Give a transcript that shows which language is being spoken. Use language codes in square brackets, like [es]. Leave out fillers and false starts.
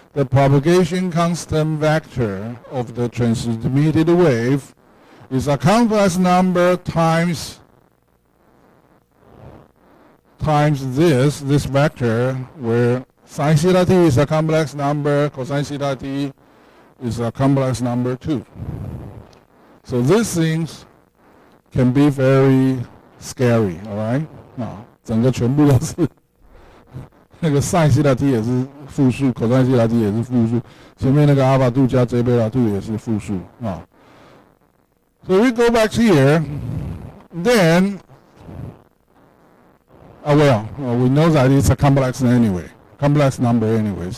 [en] propagation constant vector of the transmitted wave is a complex number times this vector, where sin theta t is a complex number, cosine theta t is a complex number too. So these things can be very scary, all right? [zh] 整个全部都是那个 sin theta t 也是负数 ，cosine theta t 也是负数，前面那个 alpha 2加 j beta 2也是负数啊。 [en] So we go back here, then, we know that it's a complex number anyway.